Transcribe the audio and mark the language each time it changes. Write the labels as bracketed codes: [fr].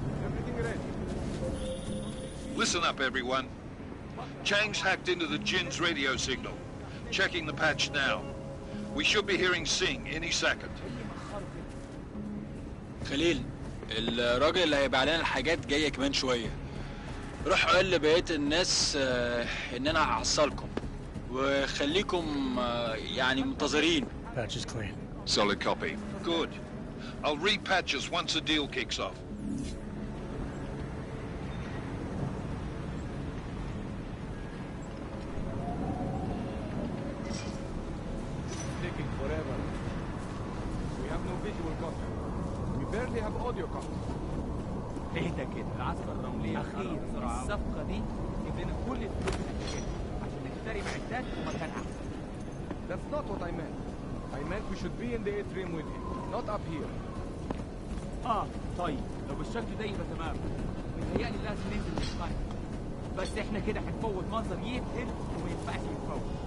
[en] Everything ready? Listen up, everyone. Chang's hacked into the Jinn's radio signal. Checking the patch now. We should be hearing Singh any second. [ar] خليل، الراجل اللي هيبيع لنا الحاجات جاية كمان شوية. روح قول لبقية الناس ان انا هحصلكم وخليكم يعني منتظرين. [en] Patch is clean. Solid copy. Good. I'll repatch us once the deal kicks off. Taking forever. We have no visual contact. We barely have audio contact. [ar] اهدى كده. العسكر الرملية أخيرا الصفقة دي تجيب لنا كل الفلوس اللي محتاجينها عشان نشتري معدات ومكان أحسن. [en] That's not what I meant. I meant we should be in the atrium with him, not up here. [ar] طيب لو بالشكل ده يبقى تمام. متهيألي لازم ننزل نتقاتل. بس احنا كده هنفوت منظر يقتل وما ينفعش يتفوت.